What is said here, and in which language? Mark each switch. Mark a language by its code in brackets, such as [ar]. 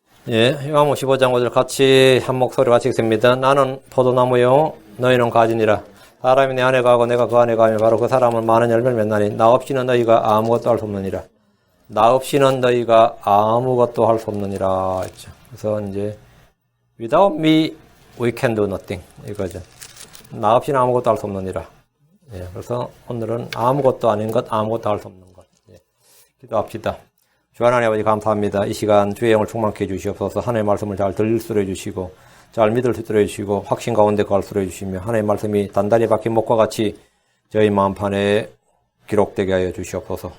[ko] 요한복음 15장 5절 같이 한 목소리 같이 읽습니다. 나는 포도나무요 너희는 가지니라. 사람이 내 안에 가고 내가 그 안에 가면 바로 그 사람은 많은 열매를 맺나니 나 없이는 너희가 아무것도 할 수 없느니라. 나 없이는 너희가 아무것도 할 수 없느니라 했죠. 그래서 이제 [en] without me we can do nothing [ko] 이거죠. 나 없이는 아무것도 할 수 없느니라. 그래서 오늘은 아무것도 아닌 것, 아무것도 할 수 없는 것. 기도합시다. 주 하나님 아버지 감사합니다. 이 시간 주의 영을 충만케 해주시옵소서. 하나님의 말씀을 잘 들릴 수 있도록 해주시고 잘 믿을 수 있도록 해주시고 확신 가운데 거할 수 있도록 해주시며 하나님의 말씀이 단단히 박힌 목과 같이 저희 마음판에 기록되게 하여 주시옵소서.